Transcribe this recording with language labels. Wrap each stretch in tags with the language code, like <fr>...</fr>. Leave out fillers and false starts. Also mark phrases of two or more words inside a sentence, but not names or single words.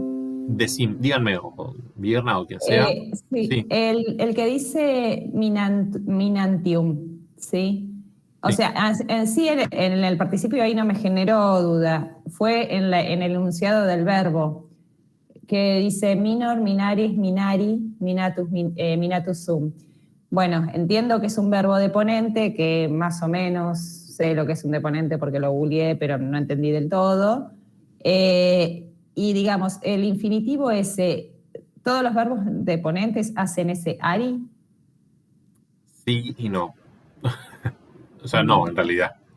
<es>Díganme, o Vierna o quien sea. Sí. El que dice minantium, ¿sí? O sea, en sí, en el participio ahí no me generó duda. Fue en el enunciado del verbo, que dice</es> <la>minor, minaris, minari, minatus sum.</la> <es>Bueno, entiendo que es un verbo deponente, que más o menos sé lo que es un deponente porque lo googleé, pero no entendí del todo. Y digamos, el infinitivo ese, ¿todos los verbos deponentes hacen ese ari? Sí y no. O sea, no, en realidad.</es>